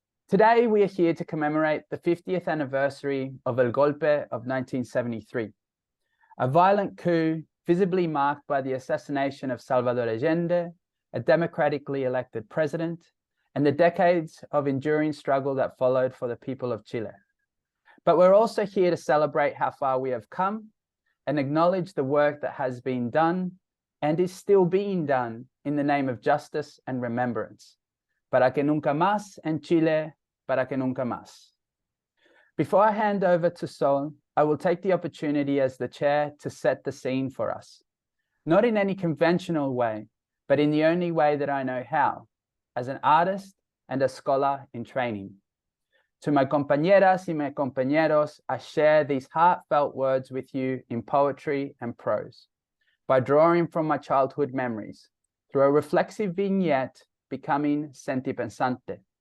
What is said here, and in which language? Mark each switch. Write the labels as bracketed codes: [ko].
[en] Today, we are here to commemorate the 50th anniversary of El Golpe of 1973, a violent coup visibly marked by the assassination of Salvador Allende, a democratically elected president, and the decades of enduring struggle that followed for the people of Chile. But we're also here to celebrate how far we have come and acknowledge the work that has been done and is still being done in the name of justice and remembrance. [es] Para que nunca más en Chile, para que nunca más. [en] Before I hand over to Sol, I will take the opportunity as the chair to set the scene for us, not in any conventional way, but in the only way that I know how, as an artist and a scholar in training. To my [es] compañeras y [en] my compañeros, I share these heartfelt words with you in poetry and prose, by drawing from my childhood memories, through a reflexive vignette becoming sentipensante.